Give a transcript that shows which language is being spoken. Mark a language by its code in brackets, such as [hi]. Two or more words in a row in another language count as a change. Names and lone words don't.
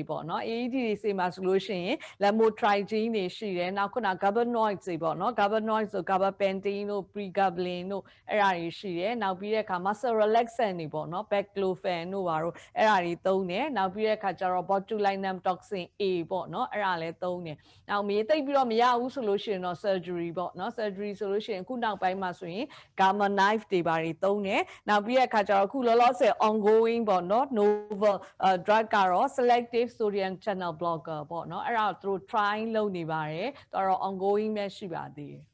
[my] ပေါ့နော် AED တွေမှာဆိုလို့ရှိရင် lamotrigine တွေရှိတယ်နောက်ခုန gabapentinoids တွေပေါ့နော် gabapentinoids ဆို gabapentin တို့ pregabalin တို့အဲ့ဒါတွေ ရှိတယ်နောက်ပြီးတဲ့အခါ [en] muscle relaxant [my] တွေပေါ့နော် baclofen တို့ပါတော့အဲ့ဒါတွေသုံးတယ်နောက်ပြီးတဲ့အခါကျတော့ [en] botulinum toxin A [my] ပေါ့နော်အဲ့ဒါလည်းသုံးတယ်နောက်မြေသိပ်ပြီးတော့မရဘူးဆိုလို့ရှိရင်တော့ surgery ပေါ့နော် surgery ဆိုလို့ရှိရင်အခုနောက်ပိုင်းမှာဆိုရင် [en] gamma knife [my] တွေပါတွေသုံးတယ်နောက်ပြီးတဲ့အခါကျတော့အခုလောလောဆယ် ongoing ပေါ့နော် [en] novel drug [my] ကတော့ [en] selective sodium channel blocker [my] ပေါ့နော်အဲ့ဒါသူတို့ try လုပ်နေပါတယ်သူကတော့ ongoing ပဲရှိပါသေးတယ်